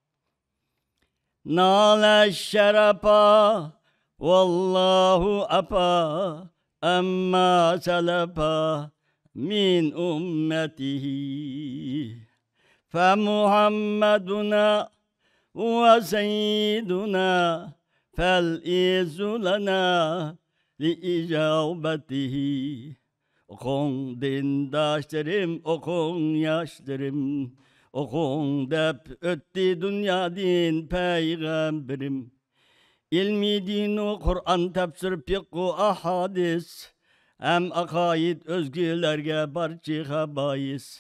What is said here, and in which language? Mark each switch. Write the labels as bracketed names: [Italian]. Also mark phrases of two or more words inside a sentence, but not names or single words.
[Arabic] نال الشرفا، والله عفا، عما سلفا من أمته. فمحمدنا وسيدنا، فالعز لنا لإجابته. [Uzbek] Okun dindaşlarım, okun yaşlarım, Okun dep ötti dünya din peygamberim. İlmi dinu Kur'an tefsir fiqhu ahadis, Hem akaid özgülerge barçı bayis.